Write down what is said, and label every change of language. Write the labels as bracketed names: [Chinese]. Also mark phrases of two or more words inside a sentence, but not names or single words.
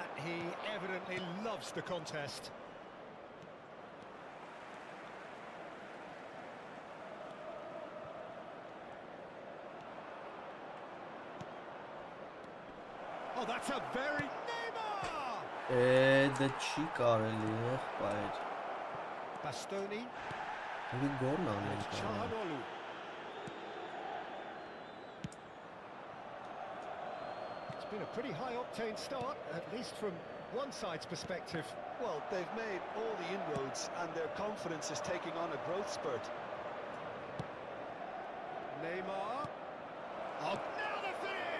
[English] He evidently loves the contest. Oh, that's a very Neymar! [Armenian] Դա չի կարելի եղբայր։ Bastoni. Մի գոլ անել կարող։ Çalhanoğlu. [English] It's been a pretty high-octane start, at least from one side's perspective. Well, they've made all the inroads and their confidence is taking on a growth spurt. Neymar. Oh, now the finish!